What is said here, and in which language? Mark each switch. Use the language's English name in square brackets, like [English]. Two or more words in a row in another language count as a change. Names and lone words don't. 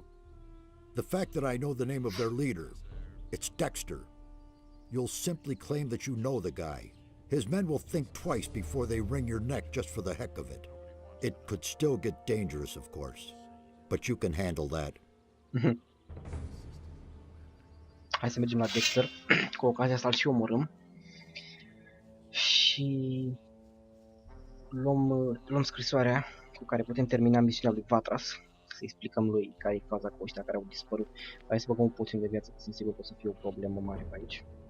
[English] The fact that I know the name of their leader. It's Dexter. You'll simply claim that you know the guy. His men will think twice before they wring your neck just for the heck of it. It could still get dangerous, of course. But you can handle that. [Romanian] Hai să mergem la Dexter. Cu ocazia asta îl și omorâm. Și luăm scrisoarea cu care putem termina misiunea lui Vatras. Să explicăm lui care e faza cu ăștia care au dispărut. Hai să băgăm un puțin de viață, că sunt sigur că o să fie o problemă mare pe aici.